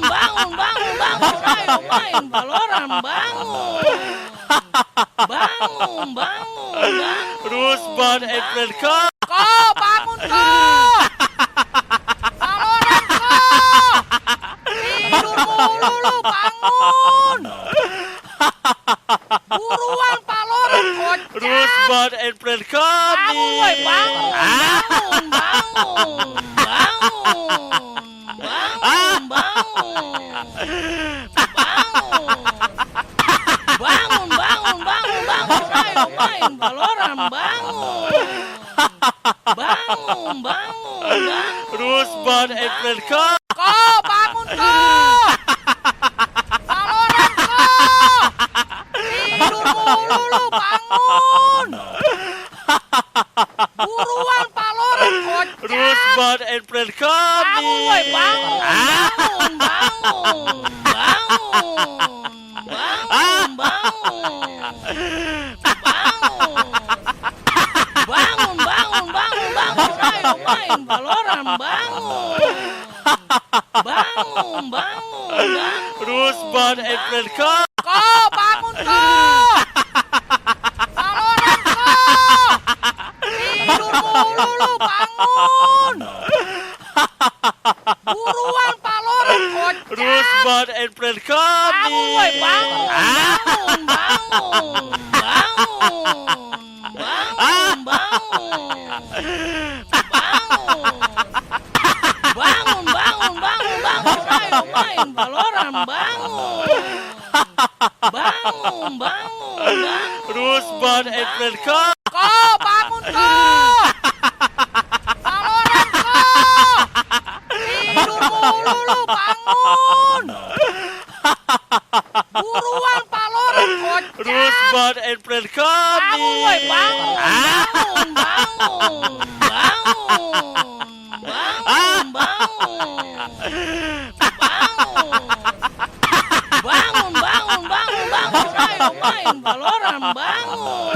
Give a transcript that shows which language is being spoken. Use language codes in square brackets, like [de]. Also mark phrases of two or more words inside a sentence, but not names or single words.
[id] bangun, ayo main Valorant, bangun, bangun, bangun. [en] Rusman and friend come. [id] Ko, bangun ko! Valoran ko! Tidur mulu lu, bangun! Buruan Valoran, kocak! [en] Rusman and friend come. [id] Bangun, woi, bangun! Bangun, bangun! Bangun! Bangun, bangun! Bangun! Bangun, bangun, bangun! Ayo main Valoran, bangun! Bangun, bangun! [en] Rusman and friend come. [id] Ko, bangun ko! Valoran ko! Tidur mulu lu, bangun! Buruan Valoran, kocak! [en] Rusman and friend come. [id] Bangun, woi, bangun! Bangun, bangun! Bangun! Bangun, bangun! Bangun, bangun, bangun! Ayo main Valoran, bangun! Bangun, bangun! [en] Rusman and friend come. [id] Ko, bangun ko! Valoran ko! Tidur mulu lu, bangun! Buruan Valoran, kocak! [en] Rusman and friend come. [id] Bangun, woi, bangun! Bangun, bangun! Bangun! Bangun, bangun, bangun! Ayo main Valoran, bangun! Bangun, bangun! [en] Rusman and friend come. [id] Ko, bangun ko! Valoran ko! Tidur mulu lu, bangun! Buruan Valoran, kocak! [en] Rusman and friend come. [id] Bangun, woi, bangun! Bangun, bangun! Bangun, bangun, bangun! Ayo main Valoran, bangun!